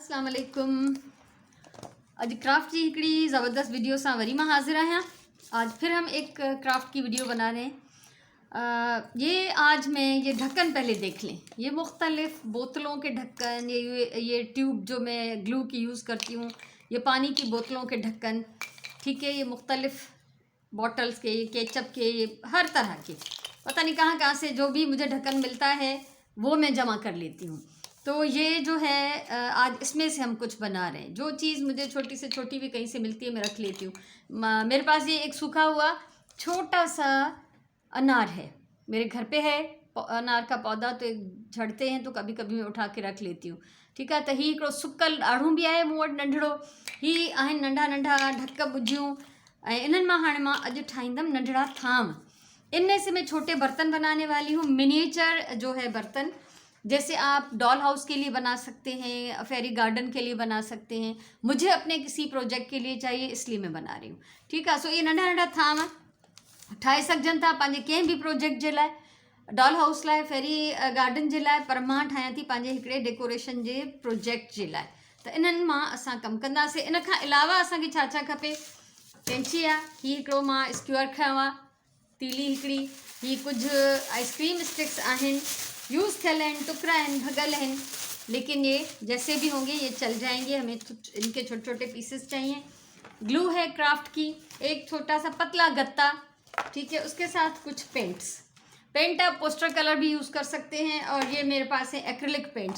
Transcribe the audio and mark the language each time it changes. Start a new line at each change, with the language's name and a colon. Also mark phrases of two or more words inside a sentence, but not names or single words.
Arabic: السلام عليكم.
Sindhi: अॼु क्राफ्ट की हिकिड़ी ज़बरदस्त वीडियो सां वरी मां हाज़िर आहियां।
Urdu: آج پھر ہم ایک کرافٹ کی ویڈیو بنا رہے ہیں. یہ آج میں یہ ڈھکن پہلے دیکھ لیں۔ یہ مختلف بوتلوں کے ڈھکن، یہ ٹیوب جو میں گلو کی یوز کرتی ہوں، یہ پانی کی بوتلوں کے ڈھکن، ٹھیک ہے. یہ مختلف باٹلز کے، یہ کیچپ کے، یہ ہر طرح کے، پتا نہیں کہاں کہاں سے جو بھی مجھے ڈھکن ملتا ہے وہ میں جمع کر لیتی ہوں. تو یہ جو ہے آج اس میں سے ہم کچھ بنا رہے ہیں. جو چیز مجھے چھوٹی سے چھوٹی بھی کہیں سے ملتی ہے میں رکھ لیتی ہوں۔ میرے پاس یہ ایک سوکھا ہوا چھوٹا سا انار ہے، میرے گھر پہ ہے انار کا پودا، تو ایک جھڑتے ہیں تو کبھی کبھی میں اٹھا کے رکھ لیتی ہوں، ٹھیک ہے.
Sindhi: त ही हिकिड़ो सुकल ॾाढ़ूं भी आहे मूं वटि नंढड़ो। ही आहिनि नंढा नंढा ढक ॿुजियूं, ऐं इन्हनि मां हाणे मां अॼु ठाहींदमि नंढड़ा थाम।
Urdu: ان میں سے میں چھوٹے برتن بنانے والی ہوں، منی ایچر جو ہے برتن، جیسے آپ
English: doll house
Urdu: کے لیے بنا سکتے ہیں,
English: fairy garden
Urdu: کے لیے بنا سکتے ہیں. مجھے اپنے کسی پروجیکٹ کے لیے چاہیے، اس لیے میں بنا رہی ہوں، ٹھیک ہے.
Sindhi: सो ये नंढा नंढा थाम ठाहे सघजनि था पंहिंजे कंहिं बि प्रोजेक्ट जे लाइ,
English: doll house
Sindhi: लाइ,
English: fairy garden
Sindhi: जे लाइ, पर मां ठाहियां थी पंहिंजे हिकिड़े डेकोरेशन जे प्रोजेक्ट जे लाइ। त इन्हनि मां असां कमु कंदासीं। इन खां अलावा असांखे छा छा खपे? कैंची आहे, हीअ हिकिड़ो मां स्क्यूअर खयों आहे, तीली हिकिड़ी, ही कुछ
English: ice cream sticks
Sindhi: आहिनि, यूज़ थियल आहिनि, टुकड़ा आहिनि, भगल आहिनि,
Urdu: لیکن یہ جیسے بھی ہوں گے یہ چل جائیں گے. ہمیں ان کے چھوٹے چھوٹے پیسز چاہییں۔ گلو ہے کرافٹ کی، ایک چھوٹا سا پتلا گتا، ٹھیک ہے. اس کے ساتھ کچھ پینٹس، پینٹ آپ
English: poster colour
Urdu: بھی یوز کر سکتے ہیں، اور یہ میرے پاس ہے
English: acrylic paints.